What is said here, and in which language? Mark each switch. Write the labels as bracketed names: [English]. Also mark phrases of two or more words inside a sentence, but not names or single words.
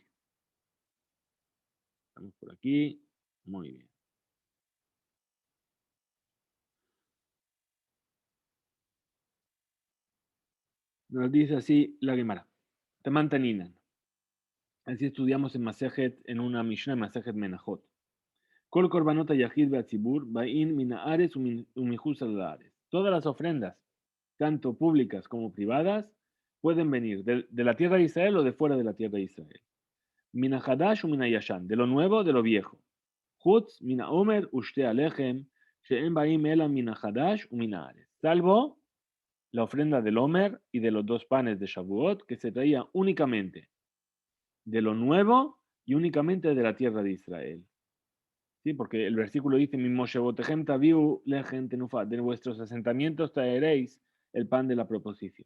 [Spanish] Estamos por aquí. Muy bien. Nos dice así la Gemara. Temantaninan. Así estudiamos en Masejet, en una Mishnah, en Masejet Menachot. [Hebrew] כל קורבנות יחיד בציבור באין מן הארץ ומחוץ הארץ. [Spanish] Todas las ofrendas, tanto públicas como privadas, pueden venir de la tierra de Israel o de fuera de la tierra de Israel. [Hebrew] מן חדש ומן ישן, [Spanish] de lo nuevo, de lo viejo. [Hebrew] חוץ מן עומר ושתי הלחם שאין באים אלא מן חדש ומן הארץ. [Spanish] Salvo la ofrenda del Omer y de los dos panes de Shavuot, que se traía únicamente de lo nuevo y únicamente de la tierra de Israel. ¿Sí? Porque el versículo dice, de vuestros asentamientos traeréis el pan de la proposición.